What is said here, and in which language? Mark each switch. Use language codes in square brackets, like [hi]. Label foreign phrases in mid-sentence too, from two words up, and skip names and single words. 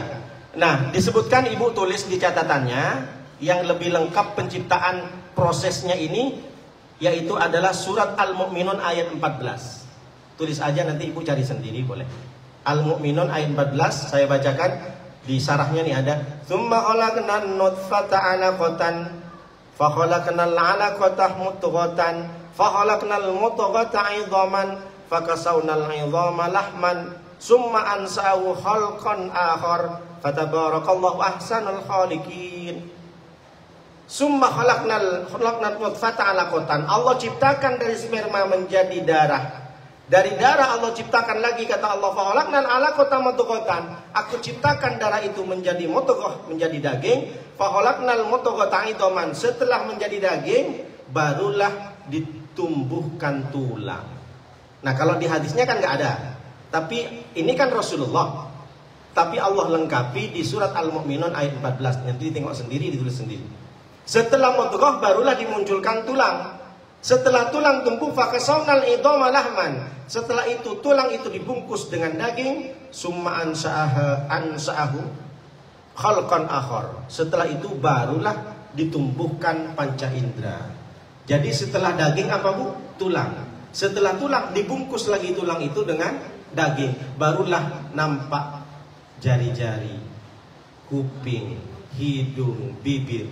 [id] Nah, disebutkan ibu tulis di catatannya yang lebih lengkap penciptaan prosesnya ini, yaitu adalah surat Al-Mu'minun ayat 14. Tulis aja, nanti ibu cari sendiri boleh. Al-Mu'minun ayat 14 saya bacakan. Di sarahnya nih ada, [ar] ثم خلقنا النطفة علقة فخلقنا العلقة مضغة فخلقنا المضغة عظاما فكسونا العظام لحما ثم أنشأناه خلقا آخر فتبارك الله أحسن الخالقين. ثم خلقنا النطفة علقة. [id] Allah ciptakan dari sperma menjadi darah. Dari darah Allah ciptakan lagi, kata Allah, [ar] فخلقنا العلقة مضغة. [id] Aku ciptakan darah itu menjadi mudghah, menjadi daging. [ar] فخلقنا المضغة عظاما. [id] Setelah menjadi daging barulah ditumbuhkan tulang. Nah, kalau di hadisnya kan nggak ada. Tapi ini kan Rasulullah. Tapi Allah lengkapi di surat Al-Mu'minun ayat 14. Nanti tengok sendiri, ditulis sendiri. Setelah mudghah barulah dimunculkan tulang. Setelah tulang tumbuh, [ar] فكسونا العظام لحما. [id] Setelah itu tulang itu dibungkus dengan daging. [ar] ثم أنشأناه خلقا آخر. [id] Setelah itu barulah ditumbuhkan panca indera. Jadi setelah daging apa Bu? Tulang. Setelah tulang dibungkus lagi tulang itu dengan daging, barulah nampak jari-jari, kuping, hidung, bibir.